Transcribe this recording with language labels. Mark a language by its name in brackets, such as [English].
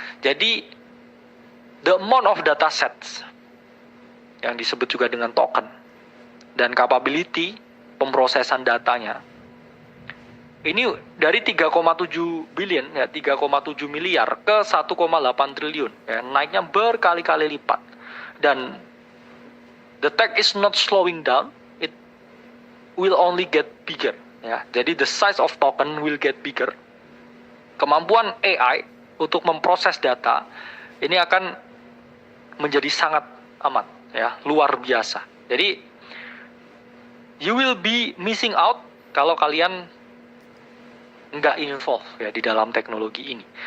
[Indonesian] Jadi [English] the amount of data sets [Indonesian] yang disebut juga dengan token dan capability pemrosesan datanya ini dari 3,7 billion, ya, 3,7 miliar ke 1,8 triliun, ya, naiknya berkali-kali lipat. [English] Dan the tech is not slowing down, it will only get bigger, ya. Jadi the size of token will get bigger. [Indonesian] Kemampuan AI untuk memproses data ini akan menjadi sangat amat, ya, luar biasa. Jadi [English] you will be missing out [Indonesian] kalau kalian nggak involve, ya, di dalam teknologi ini.